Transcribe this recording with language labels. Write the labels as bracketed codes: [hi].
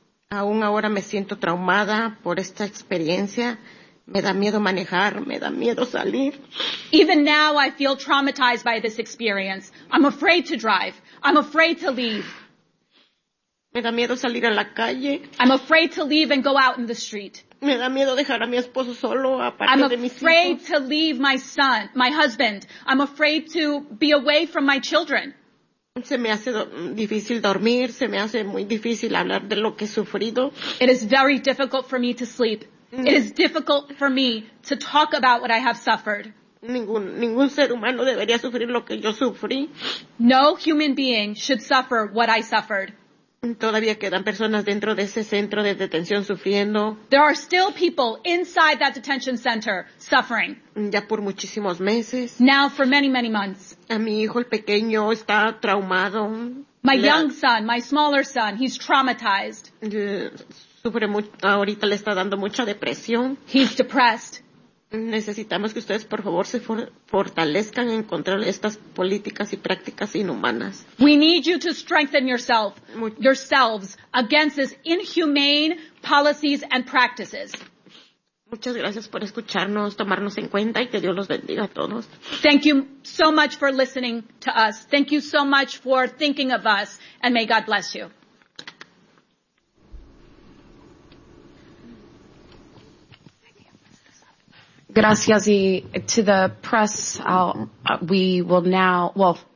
[es] Aún ahora me siento traumada por esta experiencia. Me da miedo manejar, me da miedo salir. [en] Even now I feel traumatized by this experience. I'm afraid to drive. I'm afraid to leave. [es] Me da miedo salir a la calle. [en] I'm afraid to leave and go out in the street. [es] Me da miedo dejar a mi esposo solo, aparte de mis hijos. [en] I'm afraid to leave my son, my husband. I'm afraid to be away from my children. [es] Se me hace difícil dormir, se me hace muy difícil hablar de lo que he sufrido. [en] It is very difficult for me to sleep. It is difficult for me to talk about what I have suffered. [es] Ningún ser humano debería sufrir lo que yo sufrí. [en] No human being should suffer what I suffered. [es] Todavía quedan personas dentro de ese centro de detención sufriendo. [en] There are still people inside that detention center suffering. [es] Ya por muchísimos meses. [en] Now for many, many months. [es] A mi hijo, el pequeño, está traumado. [en] My young son, my smaller son, he's traumatized. [es] Sufre mucho, ahorita le está dando mucha depresión. [en] He's depressed. [es] Necesitamos que ustedes, por favor, se fortalezcan en contra de estas políticas y prácticas inhumanas. [en] We need you to strengthen yourselves against these inhumane policies and practices. [es] Muchas gracias por escucharnos, tomarnos en cuenta y que Dios los bendiga a todos. [en] Thank you so much for listening to us. Thank you so much for thinking of us, and may God bless you. [es] Gracias. Y [en] to the press, we will now, well,